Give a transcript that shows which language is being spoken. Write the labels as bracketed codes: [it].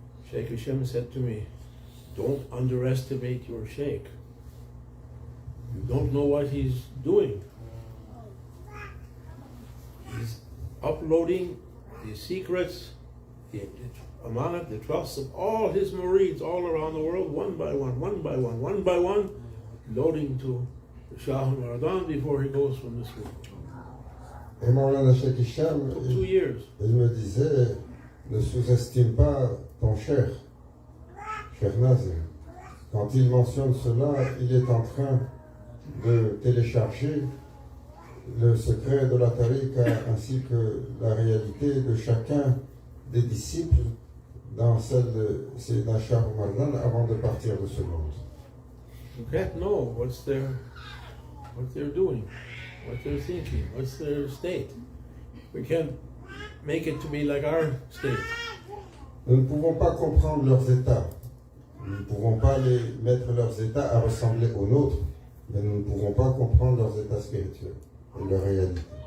[en] Sheikh Hashem said to me, don't underestimate your sheikh. You don't know what he's doing. He's uploading the secrets, the amanat, the trusts of all his murids all around the world, one by one, loading to Shah Mardan before he goes from this world. [fr] Et Maulana Sheikh Hisham, [en] It took 2 years. [fr] Il me disait, ne sous-estime pas ton cher Nazim. Quand il mentionne cela, il est en train de télécharger le secret de la tariqa ainsi que la réalité de chacun des disciples dans celle de Sayyidina Shah Mardan avant de partir de ce monde. [en] You can't know what they're doing, what they're thinking, what's their state. We can't make it to be like our state. [fr] Nous ne pouvons pas comprendre leurs états. Nous ne pouvons pas mettre leurs états à ressembler aux nôtres, mais nous ne pouvons pas comprendre leurs états spirituels et leur réalité.